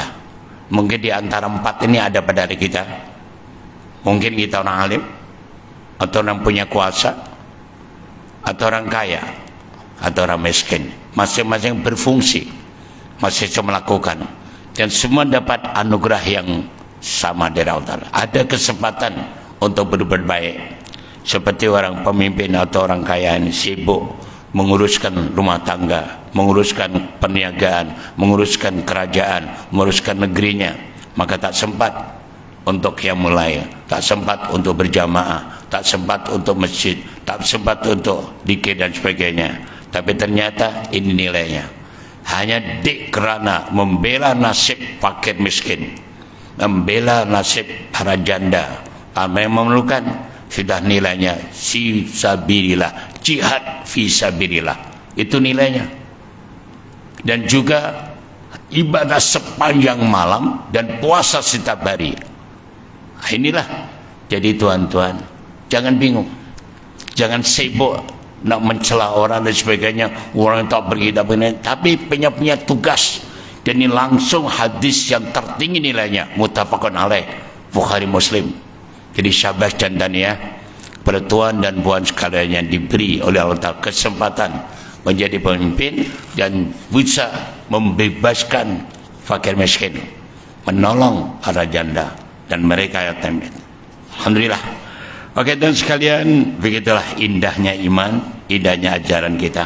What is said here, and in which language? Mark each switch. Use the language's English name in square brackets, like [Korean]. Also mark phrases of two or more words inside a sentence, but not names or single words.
[Malay] Mungkin di antara 4 ini ada pada diri kita. Mungkin kita orang alim, atau orang punya kuasa, atau orang kaya, atau orang miskin. Masing-masing berfungsi, masing-masing melakukan, dan semua dapat anugerah yang sama dari Allah. Ada kesempatan untuk berbuat baik. Seperti orang pemimpin atau orang kaya ini sibuk menguruskan rumah tangga, menguruskan perniagaan, menguruskan kerajaan, menguruskan negerinya, maka tak sempat untuk yang mulai, tak sempat untuk berjamaah, tak sempat untuk masjid, tak sempat untuk zikir dan sebagainya. Tapi ternyata ini nilainya. Hanya kerana membela nasib fakir miskin, membela nasib para janda, apa yang memerlukan, sudah nilainya fisabilillah, jihad fisabilillah, itu nilainya. Dan juga ibadah sepanjang malam dan puasa setiap hari. Inilah. Jadi tuan-tuan, jangan bingung, jangan sibuk nak mencela orang dan sebagainya, orang tak pergi tak begini, tapi punya tugas. Dan ini langsung hadis yang tertinggi nilainya, [Arabic] متفق عليه, [Malay] Bukhari Muslim. Jadi syabas dan tahniah kepada tuan dan puan sekalian yang diberi oleh Allah Ta'ala kesempatan menjadi pemimpin dan bisa membebaskan fakir miskin, menolong para janda dan mereka yang yatim. Alhamdulillah. Oke, dan sekalian, begitulah indahnya iman, indahnya ajaran kita.